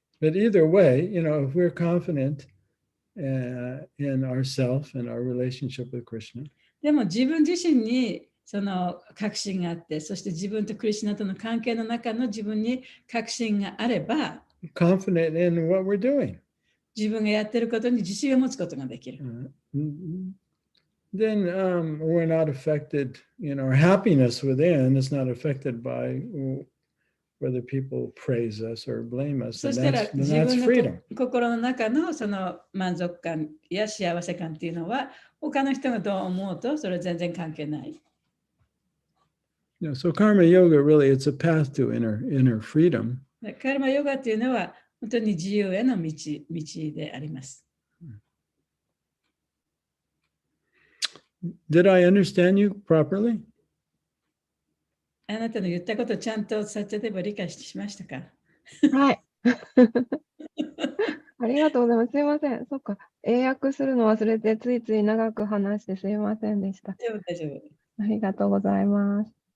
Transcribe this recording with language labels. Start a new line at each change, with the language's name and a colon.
English: But either way, if we're confident in ourselves and our relationship with Krishna.
Japanese: でも自分自身にその確信があって、そして自分とクリシュナとの関係の中の自分に確信があれば、
English: confident in what we're doing.
Japanese: 自分がやっていることに自信を持つことができる。
English: Then we're not affected, our happiness within is not affected by whether people praise us or blame us.
Japanese: そしたら
English: Then
Japanese: 自
English: that's
Japanese: 分
English: freedom.
Japanese: の心の中のその満足感や幸せ感っていうのは他の人がどう思うとそれは全然関係ない。
English: So karma yoga really, it's a path to inner freedom.
Japanese: カルマヨガっていうのは本当に自由への道であります。
English: Did I understand you properly?
Japanese: あなたの言ったことをちゃんとサッチャデバ理解しましたか？はい。ありがとうございます。すいません。そっか。英訳するの忘れてついつい長く話してすいませんでした。大丈夫。ありがとうございます。